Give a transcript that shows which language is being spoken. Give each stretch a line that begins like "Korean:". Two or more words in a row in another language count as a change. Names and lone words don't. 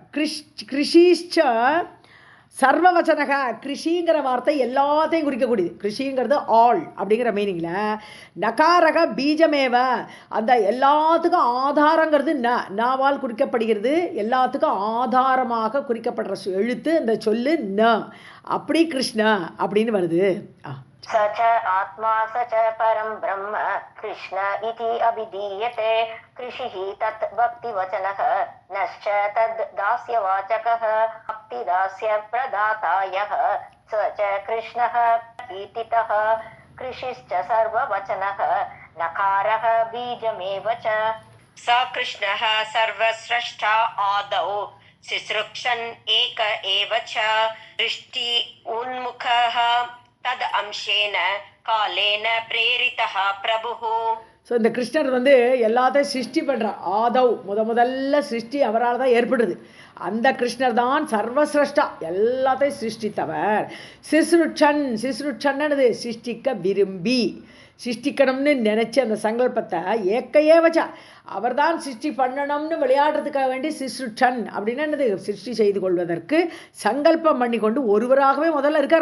Sanskrit: कृषिश्च सर्ववचनः,
Tamil: கிருஷிங்கிற வார்த்தை எல்லாத்தையும் குறிக்கக்கூடியது. கிருஷிங்கிறது ஆல் அப்படிங்கிற மீனிங்கில்.
Sanskrit: नकारः बीजमेव,
Tamil: அந்த எல்லாத்துக்கும் ஆதாரங்கிறது நாவால் குறிக்கப்படுகிறது. எல்லாத்துக்கும் ஆதாரமாக குறிக்கப்படுற எழுத்து அந்த சொல்லு ந. அப்படி கிருஷ்ண அப்படின்னு வருது.
Sanskrit: स च आत्मा स च परं ब्रह्म कृष्ण इति अभिधीयते कृषिः तत् भक्तिवचनः नश्च तद् दास्यवाचकः भक्तिदास्य प्रदातायः स च कृष्णः कीर्तितः कृषिश्च सर्ववचनः नकारः बीजमेव च. स कृष्णः सर्वस्रष्टा आदौ सिसृक्षन् एक एव च दृष्टि उन्मुखः तत् अंशेन कालेन प्रेरितः प्रभुः.
Tamil: ஸோ இந்த கிருஷ்ணர் எல்லாத்தையும் சிருஷ்டி பண்ணுறார். ஆதவ் முதல்ல சிருஷ்டி அவரால் தான் ஏற்படுது. அந்த கிருஷ்ணர் தான் சர்வசிரஷ்டா, எல்லாத்தையும் சிருஷ்டித்தவர். சிஸ்ருட்சன்னு சிருஷ்டிக்க விரும்பி, சிருஷ்டிக்கணும்னு நினச்சி அந்த சங்கல்பத்தை ஏக்கையே வச்சா அவர் தான் சிருஷ்டி பண்ணணும்னு விளையாடுறதுக்காக வேண்டி சிஸ்ருட்சன் அப்படின்னு என்னது, சிருஷ்டி செய்து கொள்வதற்கு சங்கல்பம் பண்ணி கொண்டு ஒருவராகவே முதல்ல இருக்கார்.